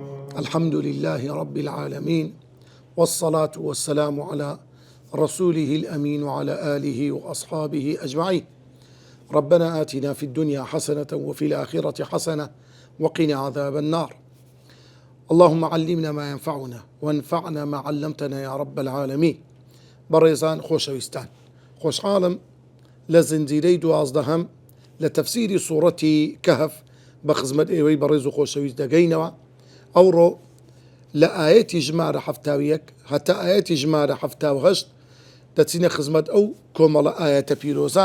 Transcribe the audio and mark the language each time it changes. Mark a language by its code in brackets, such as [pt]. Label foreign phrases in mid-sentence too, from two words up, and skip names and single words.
[ar] الحمد لله رب العالمين، والصلاة والسلام على رسوله الأمين وعلى آله وأصحابه أجمعين. ربنا آتنا في الدنيا حسنة وفي الآخرة حسنة وقنا عذاب النار. اللهم علمنا ما ينفعنا وانفعنا ما علمتنا يا رب العالمين. [ckb] بەڕێزان خۆشەویستان، خۆشحاڵم لە زنجیرەی 12 لە تەفسیری سوورەتی کەهف بە خزمەت ئێوەی بەڕێز و خۆشەویست دەگەینەوە. ئەوڕۆ لە ئاەتی ژمارە 71 هەتا ئاەتی ژمارە 78 دەچینە خزمەت ئەو کۆمەڵە ئاەتە پیرۆزە.